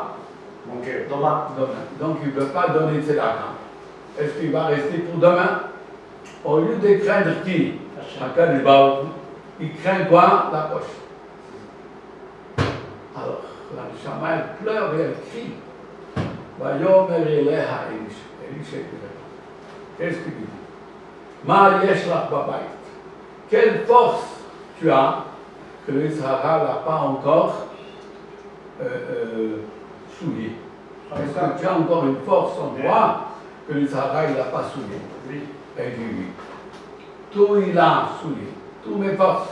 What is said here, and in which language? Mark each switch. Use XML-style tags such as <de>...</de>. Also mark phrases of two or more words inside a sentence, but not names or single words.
<fr>Demain. Donc il ne veut pas donner de tzedaka. Est-ce qu'il va rester pour demain? Au lieu de craindre qui?</fr> <he>הקדוש ברוך הוא,</he> <fr>il craint quoi? La poche. Alors, la Neshama, elle pleure et elle crie.</fr> <he>ויאמר אליה אלישע.</he> <fr>Qu'est-ce qu'il dit?</fr> <he>מה יש לך בבית.</he> <fr>Quelle force tu as que le Yitzhak n'a pas encore souillé? Est-ce que tu as encore une force en toi que le Yitzhak n'a pas souillé? Oui. Elle dit oui. Tout il a souillé, toutes mes forces.</fr>